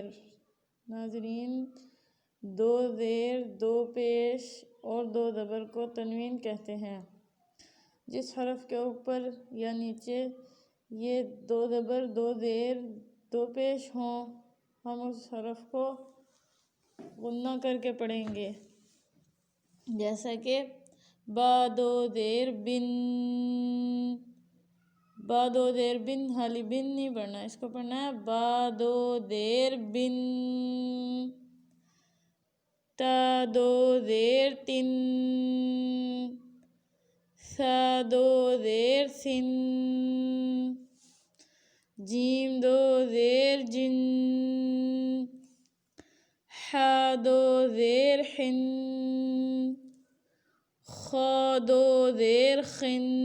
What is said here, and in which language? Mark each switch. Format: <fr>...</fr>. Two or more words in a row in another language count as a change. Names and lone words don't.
<ur>ناظرین، دو زیر، دو پیش اور دو زبر کو تنوین کہتے ہیں۔ جس حرف کے اوپر یا نیچے یہ دو زبر، دو زیر، دو پیش ہوں، ہم اس حرف کو غنہ کر کے پڑھیں گے۔ جیسا کہ با دو زیر بن، با دو زیر بن، خالی بن نہیں پڑھنا، اس کو پڑھنا ہے با دو زیر بن۔ تا دو زیر تن، سا دو زیر سن، جیم دو زیر جن، حا دو زیر حن، خا دو زیر خن،</ur>